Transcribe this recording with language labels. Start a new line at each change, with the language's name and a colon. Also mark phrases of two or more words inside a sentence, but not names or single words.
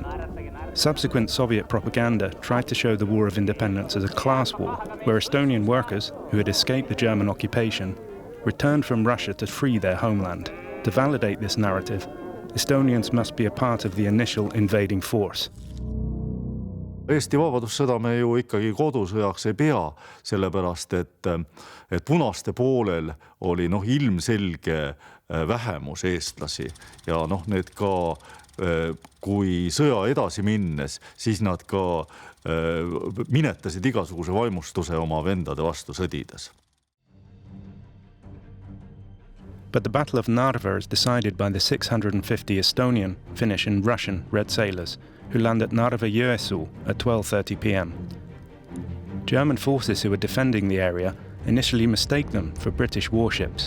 English: Subsequent Soviet propaganda tried to show the War of Independence as a class war, where Estonian workers, who had escaped the German occupation, returned from Russia to free their homeland. To validate this narrative, Estonians must be a part of the initial invading force.
Estonian: Eesti vabadussõda me ju ikkagi kodusõjaks ei pea, sellepärast et punaste poolel oli ilmselge vähemus eestlasi ja need ka kui sõja edasi minnes, siis nad ka minetasid igasuguse vaimustuse oma vendade vastu sõdides.
English: But the Battle of Narva is decided by the 650 Estonian, Finnish and Russian Red Sailors, who land at Narva-Jõesuu at 12:30 p.m. German forces who were defending the area initially mistake them for British warships.